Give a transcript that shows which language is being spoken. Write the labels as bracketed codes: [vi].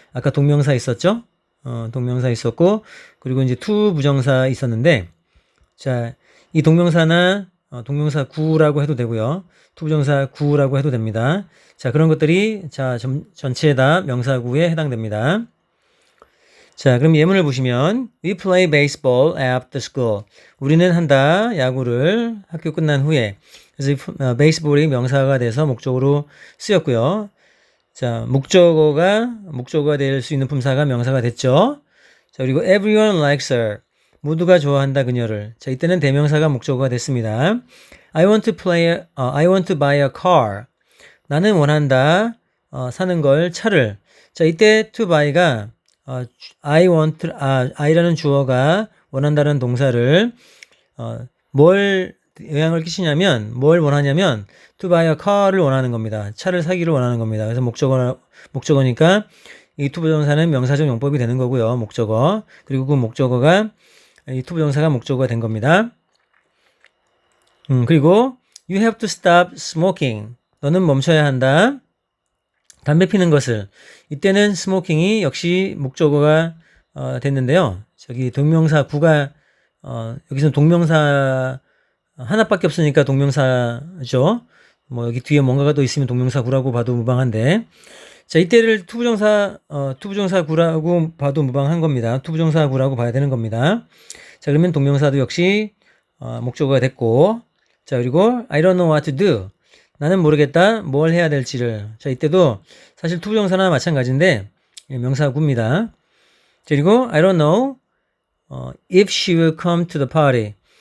[ko] 아까 동명사 있었죠? 동명사 있었고, 그리고 이제 투 부정사 있었는데, 자, 이 동명사나 동명사 구라고 해도 되고요. 투 부정사 구라고 해도 됩니다. 자, 그런 것들이 자, 전체 다 명사구에 해당됩니다. [en] 자, [ko] 그럼 예문을 보시면 [en] We play baseball after school. [ko] 우리는 한다. 야구를 학교 끝난 후에. 그래서 베이스볼이 명사가 돼서 목적으로 쓰였고요. 자, 목적어가 될 수 있는 품사가 명사가 됐죠. [en] 자, 그리고 everyone likes her. [ko] 모두가 좋아한다 그녀를. 자, 이때는 대명사가 목적어가 됐습니다. [en] I want to buy a car. [ko] 나는 원한다. 사는 걸 차를. 자, 이때 to buy가 I라는 주어가 원한다는 동사를 뭘 영향을 끼치냐면 뭘 원하냐면 [en] to buy a car [ko] 를 원하는 겁니다. 차를 사기를 원하는 겁니다. 그래서 목적어니까 이 to 부정사는 명사적 용법이 되는 거고요. 목적어. 그리고 그 목적어가 이 to 부정사가 목적어가 된 겁니다. [en] 그리고 you have to stop smoking. [ko] 너는 멈춰야 한다. 담배 피는 것을. 이때는 스모킹이 역시 목적어가 됐는데요. 저기 동명사 구가 여기서는 동명사 하나밖에 없으니까 동명사죠. 뭐 여기 뒤에 뭔가가 또 있으면 동명사 구라고 봐도 무방한데. 자, 이때를 투부정사 구라고 봐도 무방한 겁니다. 투부정사 구라고 봐야 되는 겁니다. 자, 그러면 동명사도 역시 목적어가 됐고, [en] 자, 그리고 I don't know what to do. [ko] 나는 모르겠다. 뭘 해야 될지를. 자, 이때도 사실 투부정사나 마찬가지인데 명사구입니다. [en] 그리고 I don't know if she will come to the party.